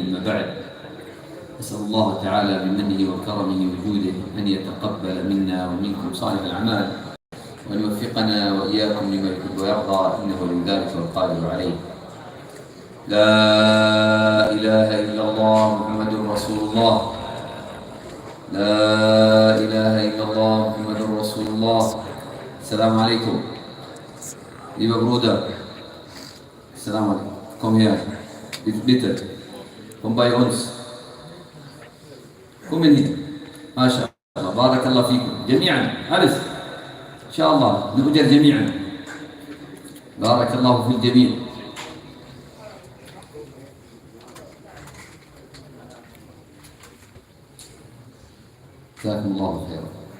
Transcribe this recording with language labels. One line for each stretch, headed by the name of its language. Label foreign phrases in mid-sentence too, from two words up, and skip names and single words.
Arabic: أما بعد، أسأل الله تعالى بمنه وكرمه وجوده أن يتقبل منا ومنكم صالح الأعمال، وأن يوفقنا وإياكم لما يحب ويرضى، إنه لذلك والقادر عليه. لا إله إلا الله محمد رسول الله. لا إله إلا الله محمد رسول الله. السلام عليكم.
German: Lieber Bruder,
Arabic: السلام عليكم,
German: komm her, bitte, komm bei uns, komm hier,
Arabic: ما شاء الله، بارك الله فيكم, جميعا, alles, InshaAllah, نؤجر جميعا, بارك الله في جميع. جزاكم الله خيرا.